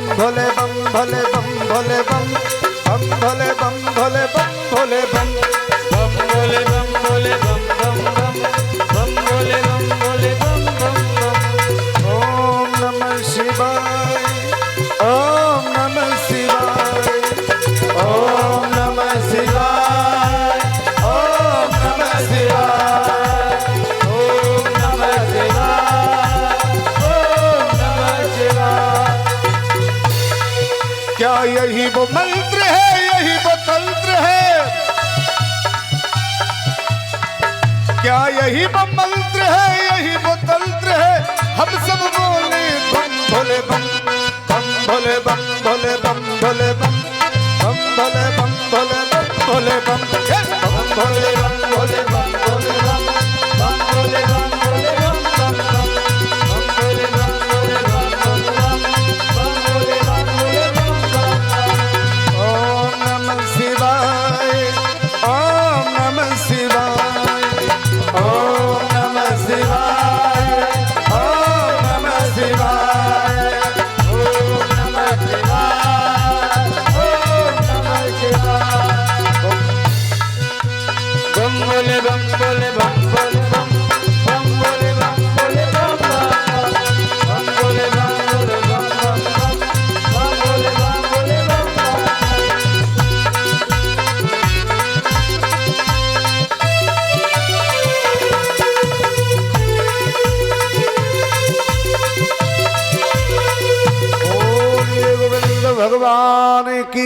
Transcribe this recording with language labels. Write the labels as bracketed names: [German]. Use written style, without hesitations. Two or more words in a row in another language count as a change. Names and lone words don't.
[Hindi] भोले बम भोले बम भोले बम बम भोले बम भोले बम भोले बम बम भोले बम भोले बम बम बम बम भोले बम भोले बम बम बम। [Sanskrit] ओम नमः शिवाय ओम नमः शिवाय ओम नमः शिवाय ओम नमः शिवाय ओम नमः शिवाय ओम नमः शिवाय। [Hindi] क्या यही वो मंत्र है, यही वो तंत्र है? क्या यही वो मंत्र है, यही वो तंत्र है? हम सब बोले बम भोले बम बम भोले बम भोले बम भोले बम बम भोले बम भोले बम भोले बम बम भोले बम भोले बम भोले बम बम भोले बम भोले बम बम बम बम भोले बम भोले बम भोले बम बम भोले बम भोले बम बम बम। [Sanskrit] ओम नमः शिवाय ओम नमः शिवाय ओम नमः शिवाय ओम नमः शिवाय ओम नमः शिवाय ओम नमः शिवाय। [Hindi] बम भोले बम भोले बम भोले बम बम भोले बम भोले बम बम बम भोले बम भोले बम बम बम बम भोले बम भोले बम बम। ओम ये गोविंद भगवान की।